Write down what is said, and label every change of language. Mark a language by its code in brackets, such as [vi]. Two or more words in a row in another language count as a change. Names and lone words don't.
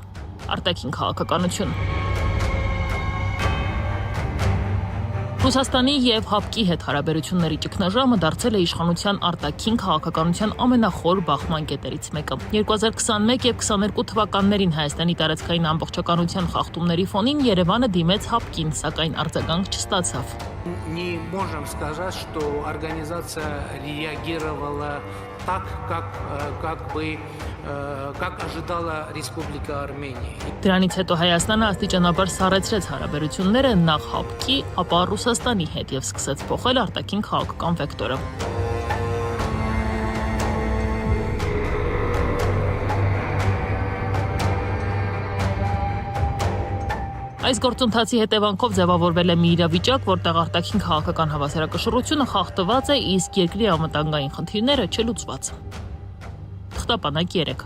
[hy] Արտաքին քաղաքականություն։ Ռուսաստանի եւ ՀԱՊԿ-ի հետ հարաբերությունների ճգնաժամը դարձել է իշխանության արտաքին քաղաքականության ամենախոր բախման կետերից մեկը։ 2021 եւ 22 թվականներին Հայաստանի տարածքային ամբողջականության խախտումների фоնին Երևանը դիմեց ՀԱՊԿ-ին, сакայն արձագանք չստացավ։ [ru] Не можем сказать, что организация реагировала так, как ожидала Республика Армения. [hy] Դրանից հետո Հայաստանը աստիճանաբար սառեցրեց հարաբերությունները նախ ՀԱՊԿ-ի, ապա Ռուսաստանի հետ եւ սկսեց փոխել արտաքին քաղաքական վեկտորը։ Այս գործընթացի հետևանքով ձևավորվել է մի իրավիճակ, որտեղ արտաքին քաղաքական հավասարակշռությունը խախտված է, իսկ երկրի անվտանգային խնդիրները չլուծված։ Թղթապանակ 3.